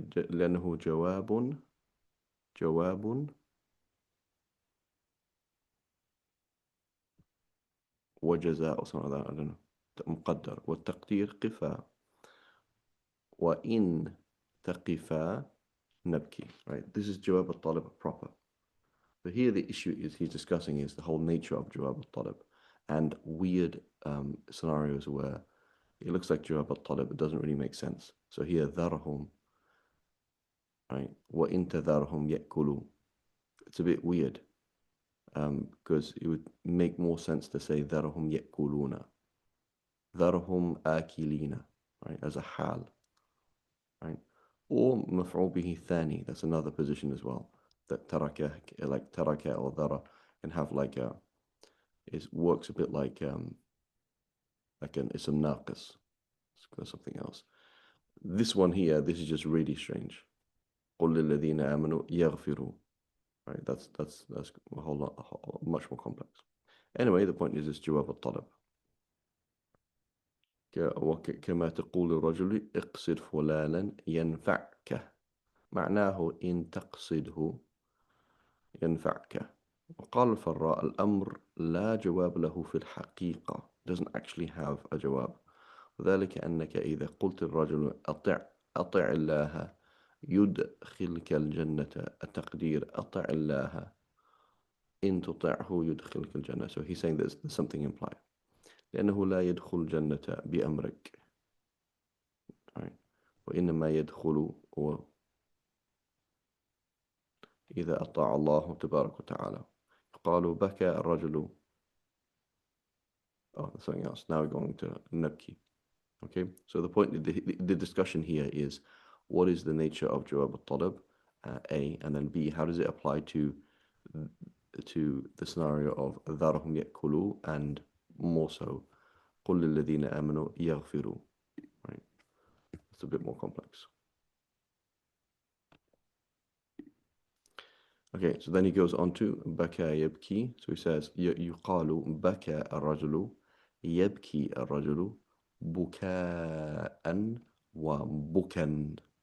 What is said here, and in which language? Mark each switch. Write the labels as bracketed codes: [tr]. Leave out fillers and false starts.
[ar] لأنه جواب وجزاء [en] or something like that, I don't know. [ar] مقدر والتقدير قفا وإن تقفا نبكي. [en] Right, this is جواب الطلب proper. But here the issue he's discussing is the whole nature of جواب الطلب and weird scenarios where it looks like جواب الطلب, it doesn't really make sense. So here ذرهم, right, [ar] وإن تذرهم يأكلوا. [en] It's a bit weird because it would make more sense to say [ar] ذرهم يأكلون, ذرهم آكلين, [en] right, as a حال, right, or مفعول به ثاني. That's another position as well, that تركه, like تركه or ذرة, can have like a, it works a bit like an ism naqis or something else. This one here, this is just really strange. [ar] قل للذين آمنوا يغفروا. [en] Right, that's a whole lot, much more complex. Anyway, the point is it's جواب الطلب. [ar] كما تقول الرجل اقصد فلانا ينفعك، معناه إن تقصده ينفعك. وقال الفراء الأمر لا جواب له في الحقيقة, [en] doesn't actually have a [ar] جواب. وذلك أنك إذا قلت الرجل أطع الله يدخلك الجنة، التقدير أطع الله إن تطعه يدخلك الجنة. [en] So he's saying there's something implied. [ar] لأنه لا يدخل الجنة بأمرك. [en] Right. [ar] وإنما يدخل إذا أطاع الله تبارك وتعالى. قالوا بكى الرجل. [en] Oh, that's something else. Now we're going to نبكي. Okay, so the point, the discussion here is what is the nature of جواب الطلب, A, and then B, how does it apply to the scenario of [ar] ذرهم يأكلوا, [en] and more so [ar] قل للذين آمنوا يغفروا. [en] Right, it's a bit more complex. Okay, so then he goes on to بكى يبكي. So he says [ar] يقال بكى الرجل يبكي الرجل بكاء وبكا.